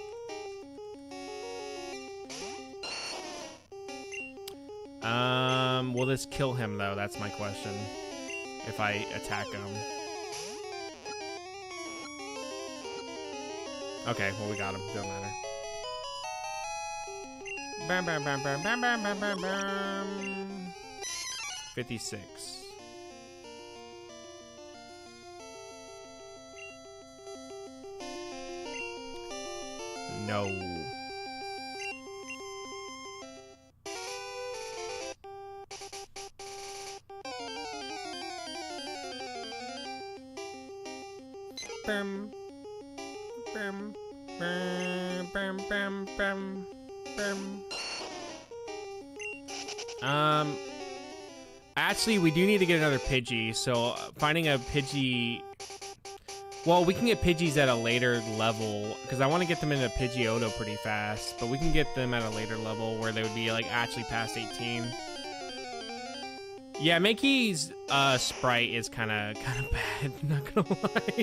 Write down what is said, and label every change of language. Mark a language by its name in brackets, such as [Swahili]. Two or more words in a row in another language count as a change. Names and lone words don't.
[English] Will this kill him, though? That's my question. If I attack him. Okay, well, we got him. Doesn't matter. Bam, bam, bam, bam, bam, bam, bam, bam, bam. 56. No. Bam. Bam, bam, bam, bam, bam, bam. Actually, we do need to get another Pidgey, so finding a Pidgey Well, we can get Pidgeys at a later level, because I want to get them into Pidgeotto pretty fast, but we can get them at a later level where they would be, like, actually past 18. Yeah, Mankey's sprite is kind of bad, not gonna lie.